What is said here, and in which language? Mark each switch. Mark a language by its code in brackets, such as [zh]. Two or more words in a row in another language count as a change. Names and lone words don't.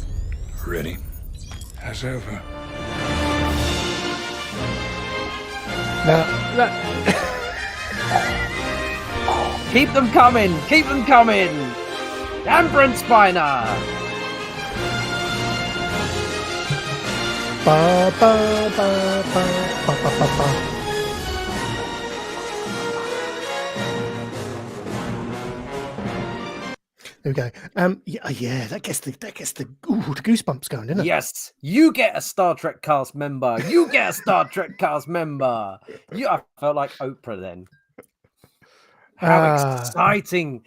[en] Ready? As ever. Keep them coming. Keep them coming. Damn Brent Spiner. Ba, ba, ba, ba, ba, ba, ba, ba. There we go. Yeah, that gets the goosebumps going, doesn't it? Yes, you get a Star Trek cast member. You get a Star Trek cast member. I felt like Oprah then. How exciting!